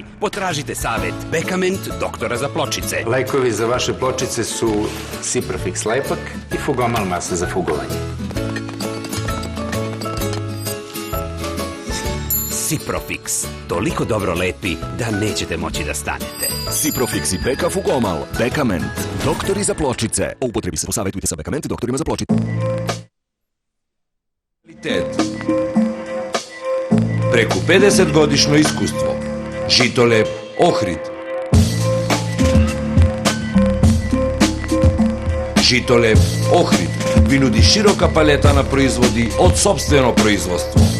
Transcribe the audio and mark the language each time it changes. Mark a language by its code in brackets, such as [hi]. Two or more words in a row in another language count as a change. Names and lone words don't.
[sr] Потражите савет Бекамент, доктора за плочице. Лекови за ваше плочице су Ciprofix лепак и Fugomel маса за фуговање. Ciprofix. Толико добро лепи да неćete моći да станете. Ciprofix и Beka Fugomel. Bekament. Doktori za pločice. [bs] O upotrebi se posavjetujte sa Bekament doktorima za pločice. [mk] Преку 50 годишно искуство. Житолеп Охрид. Житолеп Охрид ви нуди широка палета на производи од сопствено производство.